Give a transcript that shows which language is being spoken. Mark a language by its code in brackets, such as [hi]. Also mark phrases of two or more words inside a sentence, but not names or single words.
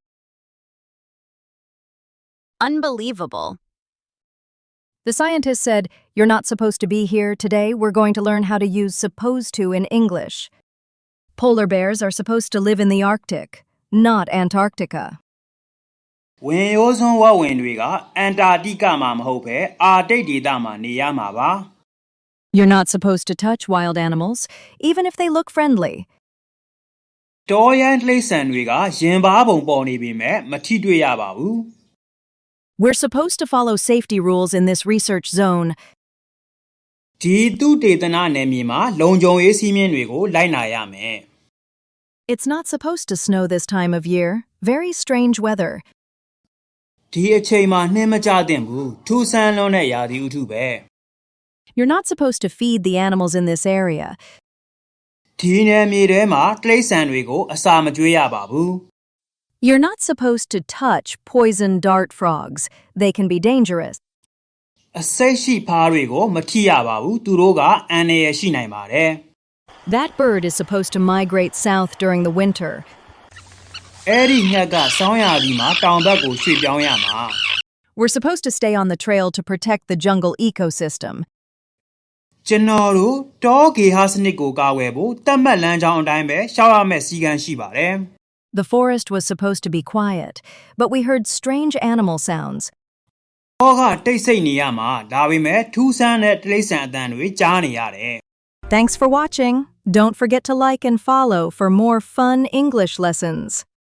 [en] Unbelievable. The scientist said, "You're not supposed to be here. Today, we're going to learn how to use supposed to in English. Polar bears are supposed to live in the Arctic, not Antarctica." [my] ဝင်ရိုးစွန်းဝက်ဝင်တွေက Antarctica မှာမဟုတ်ဘဲ Arctic ဒေသမှာနေရမှာပါ [en] You're not supposed to touch wild animals, even if they look friendly. [my] တောရိုင်းတိရစ္ဆာန်တွေကရင်ပါးပုံပေါ်နေပေမဲ့မထိတွေ့ရပါဘူး [en] We're supposed to follow safety rules in this research zone. [my] ဒီသုတေသနနယ်မြေမှာလုံခြုံရေးစည်းမျဉ်းတွေကိုလိုက်နာရမယ် [en] It's not supposed to snow this time of year. Very strange weather. [my] ဒီအချိန်မှာနှင်းမကျသင့်ဘူးထူးဆန်းလွန်းတဲ့ရာသီဥတုပဲ [en] You're not supposed to feed the animals in this area. [my] ဒီနယ်မြေထဲမှာတိရစ္ဆာန်တွေကိုအစာမကျွေးရပါဘူး [en] You're not supposed to touch poison dart frogs. They can be dangerous. [my] အဆိပ်ရှိဖားတွေကိုမထိရပါဘူးသူတို့ကအန္တရာယ်ရှိနိုင်ပါတယ် [en] That bird is supposed to migrate south during the winter. [my] အဲ့ဒီငှက်ကဆောင်းရာသီမှာတောင်ဘက်ကိုရွှေ့ပြောင်းရမှာ [en] We're supposed to stay on the trail to protect the jungle ecosystem. [my] ကျွန်တော်တို့တောဂေဟစနစ်ကိုကာကွယ်ဖို့တတ်မှတ်လမ်းကြောင်းအတိုင်းပဲရှောက်ရမယ့်စီကံရှိပါတယ် [en] The forest was supposed to be quiet, but we heard strange animal sounds. [my] တောကတိတ်ဆိတ်နေရမှာဒါပေမဲ့ထူးဆန်းတဲ့တိရစ္ဆာန်အသံတွေကြားနေရတယ် [en] Thanks for watching. Don't forget to like and follow for more fun English lessons.